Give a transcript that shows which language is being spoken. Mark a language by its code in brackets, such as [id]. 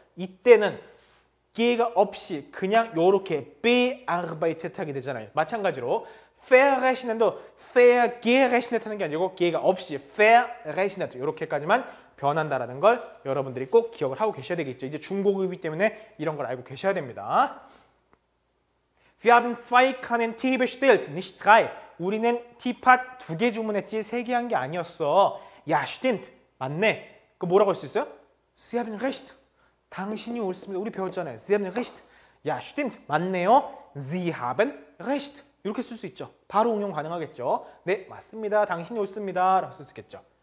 [ko] 이때는 ge가 없이 그냥 요렇게 bearbeitet 하게 되잖아요. 마찬가지로 verrechnet도 vergerechnet 하는 게 아니고 ge가 없이 verrechnet 이렇게까지만 변한다라는 걸 여러분들이 꼭 기억을 하고 계셔야 되겠죠. 이제 중고급이기 때문에 이런 걸 알고 계셔야 됩니다. [de] Wir haben 2 Kannen Tee bestellt, nicht 3. [ko] 우리는 티팟 2개 주문했지 3개 한 게 아니었어. [de] Ja, stimmt. [ko] 맞네. 그 뭐라고 할 수 있어요? [de] Sie haben recht. [ko] 당신이 옳습니다. 우리 배웠잖아요. Sie haben recht. Ja, stimmt. 맞네요. [de] Sie haben recht. [ko] 이렇게 쓸 수 있죠. 바로 응용 가능하겠죠. 네, 맞습니다. 당신이 옳습니다. 라고 쓸 수 있겠죠.